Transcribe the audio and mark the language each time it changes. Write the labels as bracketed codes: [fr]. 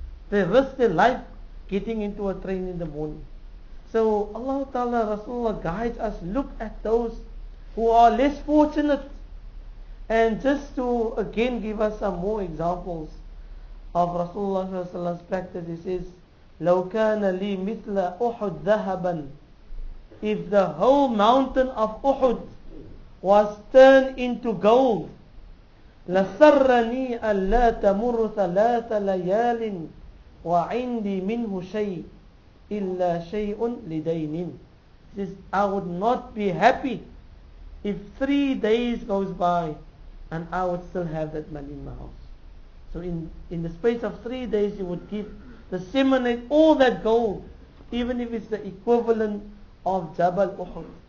[en] They risk their life getting into a train in the morning. So Allah Ta'ala, Rasulullah guides us, look at those who are less fortunate. And just to again give us some more examples of Rasulullah's practice, he says, [ar] لَوْ كَانَ لِي مِثْلَ أُحُدْ ذَهَبًا. [en] If the whole mountain of Uhud was turned into gold, [ar] لَسَرَّنِي أَلَّا تَمُرُّ ثَلَاثَ لَيَالٍ وَعِنْدِي مِنْهُ شَيْءٍ إِلَّا شَيْءٌ لِدَيْنٍ. [en] Says, I would not be happy if 3 days goes by and I would still have that money in my house. So in the space of 3 days you would disseminate all that gold, even if it's the equivalent of Jabal Uhud.